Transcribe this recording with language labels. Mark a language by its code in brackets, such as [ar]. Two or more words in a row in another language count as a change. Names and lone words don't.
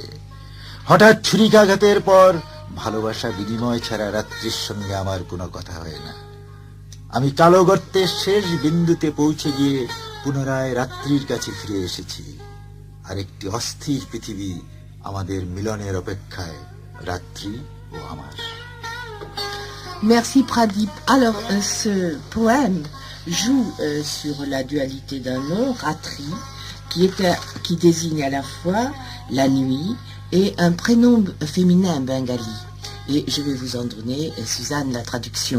[bn] হঠাৎ ছুরিকাঘাতের পর ভালোবাসা বিনিময় ছাড়া রাত্রির সঙ্গে আমার কোনো কথা হয় না। আমি কালো গর্তের শেষ বিন্দুতে পৌঁছে গিয়ে পুনরায় রাত্রির কাছে ফিরে এসেছি। আরেকটি অস্থির পৃথিবী আমাদের মিলনের অপেক্ষায়, রাত্রি ও আমার। [fr] Merci Pradip. Alors, ce poème joue sur la dualité d'un nom, Ratri, qui désigne à la fois la nuit et un prénom féminin bengali. Et je vais vous en donner, Suzanne, la traduction.